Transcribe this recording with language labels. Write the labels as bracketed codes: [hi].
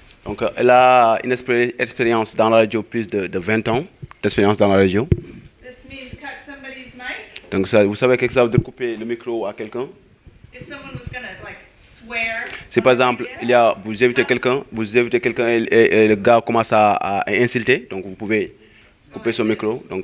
[fr] Donc, elle a une expérience dans la radio, plus de 20 ans d'expérience dans la radio. [en] This means cut somebody's mic. [fr] Donc, ça, vous savez que ça veut dire couper le micro à quelqu'un. [en] If someone was gonna like swear. [fr] Si par exemple, vous invitez quelqu'un et le gars commence à insulter, donc vous pouvez couper son micro.